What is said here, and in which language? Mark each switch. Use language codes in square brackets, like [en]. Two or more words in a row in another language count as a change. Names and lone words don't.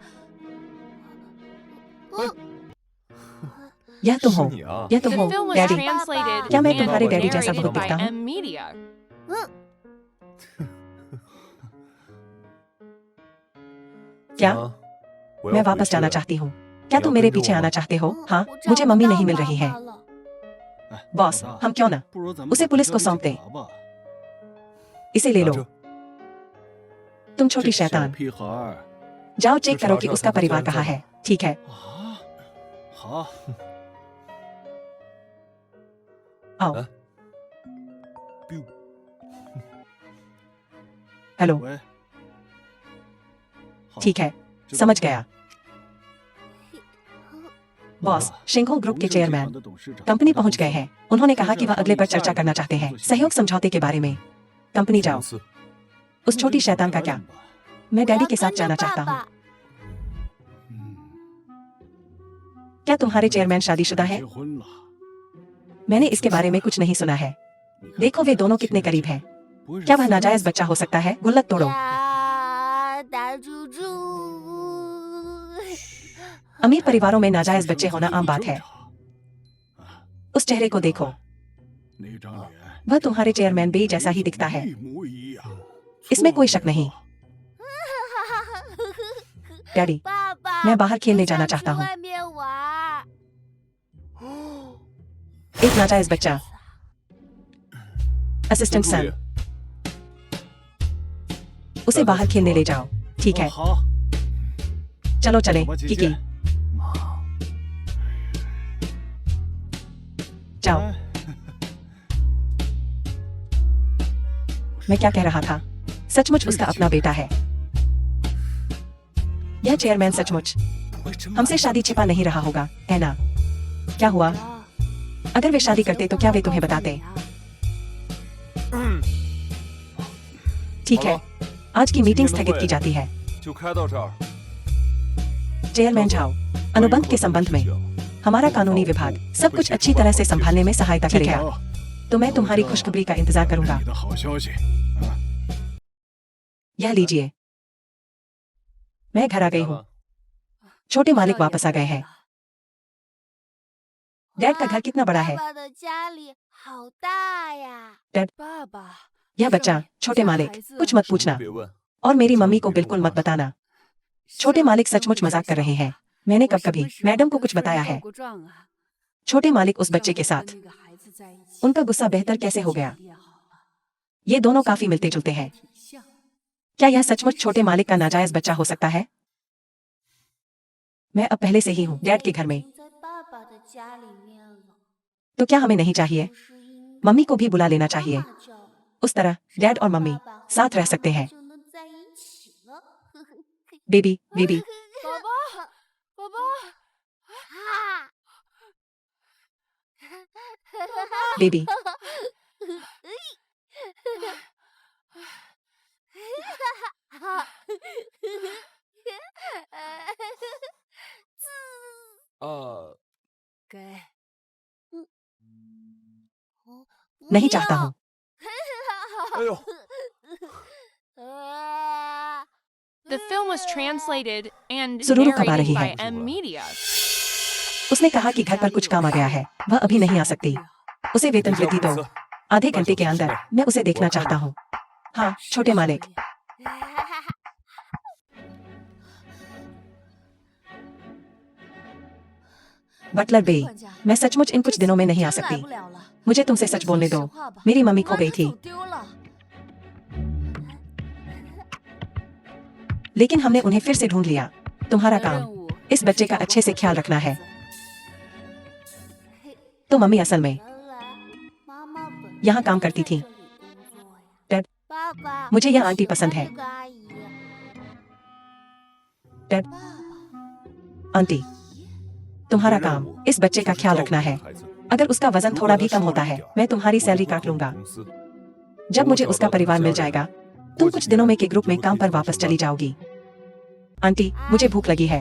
[hi] यह तुम हो? [zh] 是你啊！ [hi] यह तुम [en] The [hi] हो, [en] film was [hi] डैडी? [en] translated [hi] क्या मैं [en] and [hi] तुम्हारे डैडी जैसा [en] narrated [hi] बहुत [en] by [hi] दिखता हूँ? [en] M Media. [hi] क्या? [zh] 我要 [hi] मैं [zh] 回 [hi] वापस [zh] 去 [hi] जाना [zh] 了 [hi] चाहती हूँ। क्या तुम मेरे पीछे आना चाहते हो? हाँ, मुझे मम्मी नहीं मिल रही है। [zh] 哎 [hi] बॉस, [zh] 老大 [hi] हम क्यों ना [zh] 不如咱们 [hi] उसे [zh] 把 [hi] पुलिस [zh] 这 [hi] को [zh] 交给 [hi] सौंप दे। [zh] 警察吧。 [hi] इसे ले [zh] 拿 [hi] लो। [zh] 着 [hi] तुम [zh] 这 [hi] छोटी [zh] 小 [hi] शैतान, [zh] 屁孩儿 [hi] जाओ चेक [zh] तो [hi] करो कि [zh] सारा [hi] उसका [zh] सब [hi] परिवार जानता कहाँ है। है। ठीक है, [zh] 啊，好， [hi] आओ। [zh] 来 biu [hi] हेलो, [zh] 喂，好 [hi] ठीक है, [zh] 知道 [hi] समझ [zh] 了 [hi] गया। [zh] 老 [hi] बॉस, [zh] 大 [hi] शिंघो ग्रुप के [zh] 荣盛集团 [hi] चेयरमैन [zh] 的董事长 [hi] कंपनी [zh] 来 [hi] पहुंच [zh] 公 [hi] गए [zh] 司 [hi] हैं। उन्होंने कहा कि वह अगले पर चर्चा करना चाहते हैं सहयोग समझौते के बारे में। कंपनी [zh] 公 [hi] जाओ। [zh] 司 [hi] उस छोटी शैतान का क्या? मैं डैडी के साथ जाना चाहता हूँ। [zh] 嗯， [hi] क्या तुम्हारे चेयरमैन शादीशुदा है? [zh] 结婚了， [hi] मैंने इसके बारे में कुछ नहीं सुना है। [zh] 你看 [hi] देखो वे दोनों कितने करीब हैं। [zh] 不是 [hi] क्या वह नाजायज बच्चा हो सकता है? गुल्लक तोड़ो। [zh] 呀，大猪猪， [hi] अमीर परिवारों में नाजायज बच्चे होना आम [zh] 很 [hi] बात [zh] 正 [hi] है। [zh] 常。 [hi] उस चेहरे को देखो, [zh] 那张脸 [hi] वह तुम्हारे चेयरमैन बेई जैसा ही दिखता है। [zh] 一模一样， [hi] इसमें कोई [zh] 错 [hi] शक नहीं। [zh] 了 [hi] डैडी, [zh] 爸爸， [hi] मैं बाहर खेलने [zh] 我 [hi] जाना [zh] 想 [hi] चाहता [zh] 去 [hi] हूँ। [zh] 外面玩。 [hi] एक नाजायज बच्चा। [zh] 陈 [hi] असिस्टेंट [zh] 助 [hi] सन, [zh] 理， [hi] उसे बाहर खेलने ले जाओ। ठीक [zh] 哦 [hi] है, [zh] 好， [hi] चलो चले। [zh] 我姐 [hi] किकी, [zh] 姐， [hi] जाओ। [zh] 哎 [hi] मैं क्या कह रहा था? सचमुच उसका अपना बेटा है। यह चेयरमैन सचमुच [zh] 我真 [hi] हमसे शादी छिपा नहीं रहा होगा, है ना? क्या हुआ? अगर वे शादी करते तो क्या वे तुम्हें बताते? ठीक है, आज की मीटिंग स्थगित की जाती है। [zh] 就开到这儿。 [hi] चेयरमैन झाओ, अनुबंध के संबंध में हमारा कानूनी विभाग सब कुछ अच्छी तरह से संभालने में सहायता करेगा। [zh] 好 [hi] तो मैं तुम्हारी खुशखबरी का इंतजार करूंगा। [zh] 你的好消息。 [hi] यह लीजिए। मैं घर आ गई [zh] 来 [hi] हूँ। [zh] 吧 [hi] छोटे मालिक वापस आ गए हैं। डैड का घर कितना बड़ा है? [zh] 爸爸的家里好大呀！ [hi] डैड, [zh] 爸爸， [hi] यह बच्चा, छोटे मालिक, कुछ मत [zh] 什么 [hi] पूछना [zh] 别问， [hi] और मेरी मम्मी को बिल्कुल मत बताना। छोटे मालिक सचमुच मजाक कर रहे हैं। मैंने कब कभी मैडम को कुछ बताया है? छोटे मालिक उस बच्चे के साथ उनका गुस्सा बेहतर कैसे हो गया? ये दोनों काफी मिलते जुलते हैं। क्या यह सचमुच छोटे मालिक का नाजायज बच्चा हो सकता है? मैं अब पहले से ही हूँ डैड के घर में, [zh] 在爸爸的家里面了。 [hi] तो क्या हमें नहीं चाहिए? [zh] 不是因为 [hi] मम्मी को भी बुला लेना चाहिए। [zh] 妈妈叫了 [hi] उस तरह डैड और मम्मी [zh] 爸爸和 [hi] साथ रह [zh] 妈 [hi] सकते [zh] 妈 [hi] हैं। [zh] 就能在一起了。 [hi] बेबी, बेबी, [zh] 宝宝，宝宝，啊！ [hi] बेबी, [zh] 给， [hi] नहीं चाहता हूँ। [zh] 哎呦， [en] The film was translated and [hi] सुरुरु कब आ रही [en] narrated by [hi] है? [en] M Media. [hi] उसने कहा कि घर पर कुछ काम आ गया है, वह अभी नहीं आ सकती। उसे वेतन [zh] 这家 [hi] वृद्धि [zh] 公 [hi] दो। [zh] 司 [hi] आधे घंटे के अंदर मैं उसे देखना चाहता हूँ। हाँ, छोटे मालिक। बटलर बेई, मैं सचमुच इन कुछ दिनों में नहीं आ सकती। मुझे तुमसे सच बोलने दो। मेरी मम्मी खो गई थी, लेकिन हमने उन्हें फिर से ढूंढ लिया। तुम्हारा काम इस बच्चे का अच्छे से ख्याल रखना है। तो मम्मी असल में 原来妈妈本 यहाँ काम करती थी। 在这里工作呀。 डैड 爸爸， मुझे यह 我 आंटी 喜 पसंद 欢 है। 这个阿姨。 डैड 爸爸， आंटी तुम्हारा काम इस बच्चे का ख्याल रखना है। अगर उसका वजन थोड़ा भी कम होता है मैं तुम्हारी सैलरी काट लूंगा। जब मुझे उसका परिवार मिल जाएगा तुम कुछ दिनों में के ग्रुप में काम पर वापस चली जाओगी। आंटी मुझे भूख लगी है,